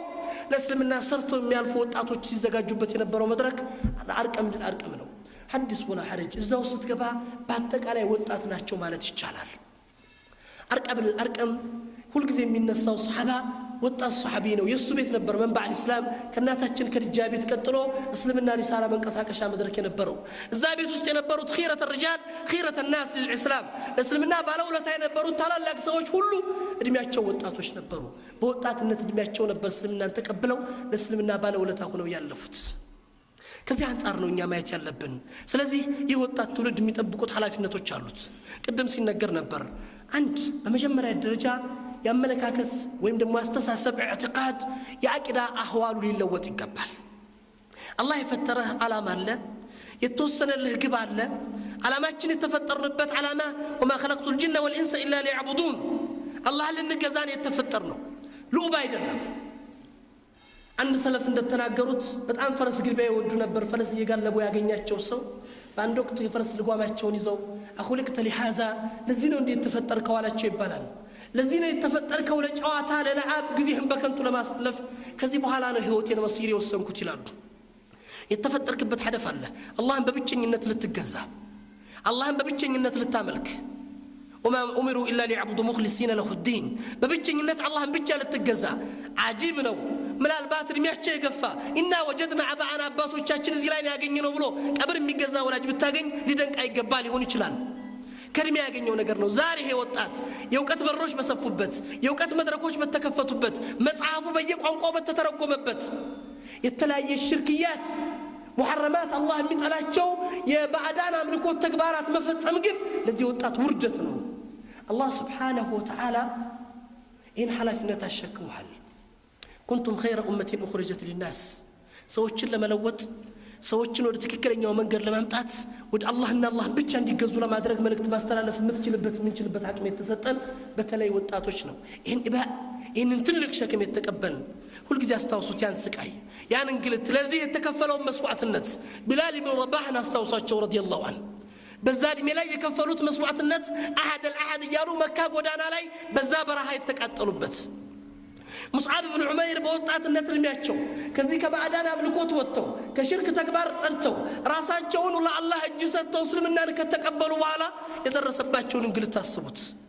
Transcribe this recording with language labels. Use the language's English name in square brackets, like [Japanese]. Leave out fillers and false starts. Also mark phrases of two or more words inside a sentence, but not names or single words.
[Amharic] ለእስልምና ሰርተው የሚያልፉ ወጣቶች ሲዘጋጁበት የነበረው መድረክ አልአርቀም ነው [Arabic] حدث ولا حرج [Amharic] እዛው ስትገባ በአጠቃላይ ወጣት ናቸው ማለት ይቻላል አርቀም ሁሉ ጊዜ የሚነሳው ሱሐባ ወጣት ሱሐቢ ነው የሱ ቤት ነበር [Arabic] منبع الإسلام [Amharic] ከናታችን ከድጃ ቤት ቀጥሎ እስልምና ሪሳላ መንቀሳቀሻ መድረክ የነበረው እዛ ቤት ውስጥ የነበሩት [Arabic] خيرة الرجال خيرة الناس للإسلام [Amharic] እስልምና ባለውለታ የነበሩት ታላላቅ ሰዎች ሁሉ እድሜያቸው ወጣቶች ነበሩ በወጣትነት እድሜያቸው ነበር እስልምናን ተቀብለው ለእስልምና ባለውለታ ሆነው ያለፉት ከዚህ አንፃር ነው እኛ ማየት ያለብን ስለዚህ ይህ ወጣት ትውልድ የሚጠብቁት ኃላፊነቶች አሉት ቅድም ሲነገር ነበር አንድ በመጀመሪያ ደረጃ ያመለካከት ወይም ደግሞ አስተሳሰብ ኢዕቲቃድ የአቂዳ አህዋሉ ሊለወጥ ይገባል አላህ የፈጠረህ ዓላማ አለ የተወሰነልህ ግብ አለ ዓላማችን የተፈጠርንበት ዓላማ [Arabic] وما خلقت الجن والانس الا ليعبدون [Amharic] አላህ ለንገዛን የተፈጠርነው ሉባ አይደለም አንድ ሰለፍ እንደተናገሩት በጣም ፈረስ ግልቢያ ይወዱ ነበር ፈረስ እየጋለቡ ያገኛቸው ሰው በአንድ ወቅት የፈረስ ልጓማቸውን ይዘው [Arabic] أخلقت لهذا [Amharic] ለዚህ ነው እንዴ የተፈጠርከው አላቸው ይባላል ለዚህ ነው የተፈጠርከው ለጨዋታ ለለዓብ ጊዜህን በከንቱ ለማሳለፍ ከዚህ በኋላ ነው ህይወቴን መስይር የወሰንኩት ይላሉ የተፈጠርክበት ሐደፍ አለ አላህን በብቸኝነት ልትገዛ አላህን በብቸኝነት ልታመልክ [Arabic] وما امروا الا ليعبدوا مخلصين له الدين [Amharic] በብቸኝነት አላህን ብቻ ልትገዛ አጂብ ነው ምናልባት እድሜያቸው የገፋ እና [Arabic] وجدنا آباءنا [Amharic] አባቶቻችን እዚህ ላይ ያገኘነው ብሎ ቀብር የሚገዛ ወላጅ ብታገኝ ሊደንቅ አይገባ ሊሆን ይችላል ከርሜ ያገኘው ነገር ነው ዛሬ ይሄ ወጣት የውቀት በሮች በሰፉበት የውቀት መድረኮች በተከፈቱበት መጽሐፉ በየቋንቋው በተተረጎመበት የተለያየ ሽርክያት ሙሐረማት አላህ የሚጠላቸው የባዕዳን አምልኮት ተግባራት መፈጸም ግን ለዚህ ወጣት ውርደት ነው አላህ [Arabic] سبحانه وتعالى [Amharic] ኢን ሐላፊነት አሸክሙሃል [Arabic] كنتم خير امه اخرجت للناس [Amharic] ሰዎችን ለመለወጥ ሰዎችን ወደ ትክክለኛው መንገድ ለማምጣት ወደ አላህና አላህ ብቻ እንዲገዙ ለማድረግ መልእክት ማስተላለፍ የምንችልበት አቅም የተሰጠን በተለይ ወጣቶች ነው ይህንን ትልቅ ሸክም የተቀበልን ሁሉ ጊዜ አስተዋውሱት ያን ስቃይ ያን እንግልት ለዚህ የተከፈለው መስዋዕትነት ቢላል ኢብኑ ረባህን አስተዋውሳቸው [Arabic] رضي الله عنه [Amharic] በዛ እድሜ ላይ የከፈሉት መስዋዕትነት [Arabic] أحد الأحد [Amharic] እያሉ መካ ጎዳና ላይ በዛ በረሃ የተቃጠሉበት ሙስዓብ ኢብኑ ዑመይር በወጣትነት እድሜያቸው ከዚህ ከባዕዳን አምልኮት ወጥተው ከሽርክ ተግባር ጸድተው ራሳቸውን ለአላህ እጅ ሰጥተው እስልምናን ከተቀበሉ በኋላ የደረሰባቸውን እንግልት አስቡት